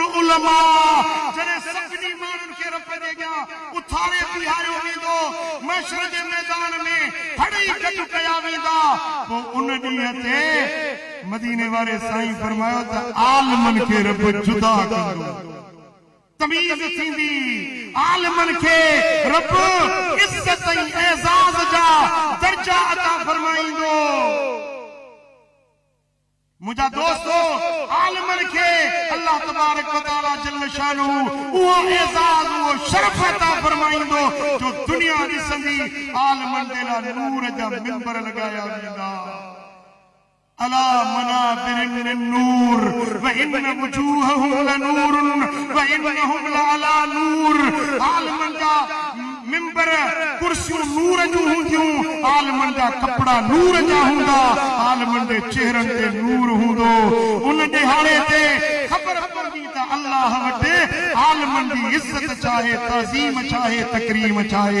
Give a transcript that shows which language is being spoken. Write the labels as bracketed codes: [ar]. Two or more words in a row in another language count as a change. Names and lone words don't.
[sd] उलमा, जॾहिं सभिनी माण्हुनि खे रब जे अॻियां उथारे बीहारियो वेंदो, महशर जे मैदान में हड़ई गॾु कया वेंदा, पोइ उन ॾींहं ते मदीने वारे साईं फरमायो त आलिमनि खे रब जुदा कंदो, तमीज़ थींदी, आलिमनि खे रब इज़त ऐं एज़ाज़ जा दर्जा अता फरमाईंदो। मुंहिंजा दोस्तो, आलिमनि खे [ar] الله تبارك وتعالى جل شأنه [sd] उहो एज़ाज़, उहो शरफ़ अता फरमाईंदो जो दुनिया ॾिसंदी। आलिमनि जे लाइ नूर जा मिंबर लॻाया वेंदा, [ar] على منابر من نور وإن وجوههم لنور وإنهم لعلى نور. [sd] आलिमनि जा मिंबर कुर्सियूं नूर जूं हूंदियूं, आलिमनि जा कपड़ा नूर जा हूंदा, आलिमनि जे चेहरनि ते नूर हूंदो। उन ॾिहाड़े ते ख़बर पवंदी त अल्लाह वटि आलिमनि जी इज़त चाहे, ताज़ीम चाहे, तकरीम चाहे।